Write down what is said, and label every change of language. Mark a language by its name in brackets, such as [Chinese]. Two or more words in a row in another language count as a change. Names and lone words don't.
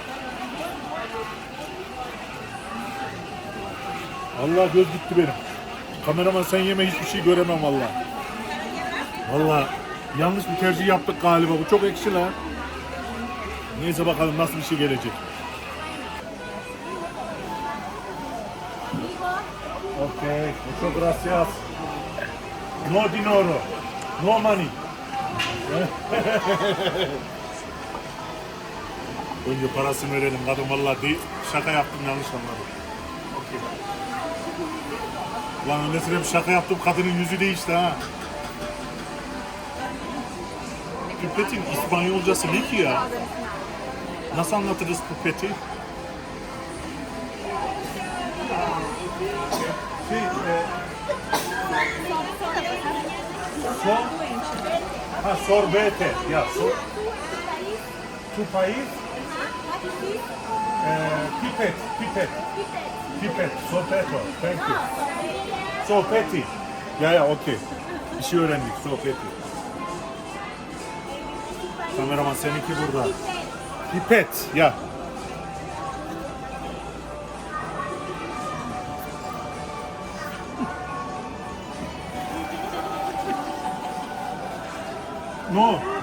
[Turkish] Allah göz gitti benim. Kameraman sen yeme, hiçbir şey göremem vallahi. Vallahi yanlış bir tercih yaptık galiba. Bu çok ekşi lan. Neyse bakalım nasıl bir şey gelecek. [Spanish] Okay, muchas gracias. No dinero, [English] no money. [Turkish] Önce parasını verelim. Kadın vallahi değil, şaka yaptım, yanlış anladım. Okay. Ulan öylesine bir şaka yaptım, kadının yüzü değişti ha. Pipetin İspanyolcası ne ki ya? Nasıl anlatırız pipeti? Sorbete. [Spanish] Ya, tu país? [Turkish] Pipet, sopeto. [English] Thank you. [Turkish] Sopeti. Ya, okey. Bir şey öğrendik, sopeti. Kameraman seninki burada. Pipet, ya. No.